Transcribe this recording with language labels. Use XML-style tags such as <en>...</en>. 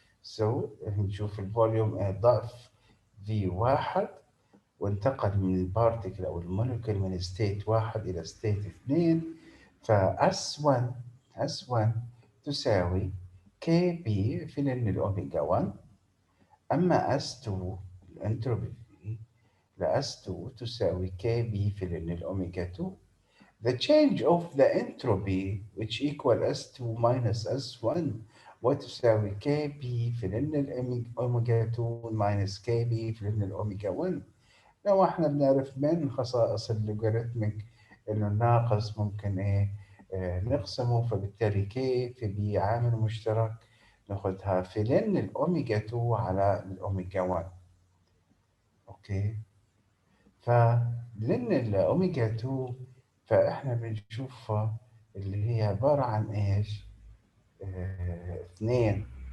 <ar>So نشوف الفوليوم ضعف V1 وانتقل من البارتيكل أو المولكيول من ستيت 1 إلى ستيت 2. فأس1 أس1 تساوي كي بي في لن الأوميجا 1. أما أس2 الأنتروبي لأس2 تساوي كي بي في لن الأوميجا 2.</ar> <en>The change of the entropy which equal S2 minus S1</en> <ar>وتساوي KB في لن الأوميجا 2</ar> <en>minus KB</en> <ar>في لن الأوميجا 1. لو احنا بنعرف من خصائص اللوغاريتميك انه الناقص ممكن نقسمه، فبالتالي K في B عامل مشترك ناخدها في لن الأوميجا 2 على الأوميجا 1. اوكي، فلن الأوميجا 2 فإحنا بنشوفها اللي هي عبارة عن إيش؟ 2.</ar>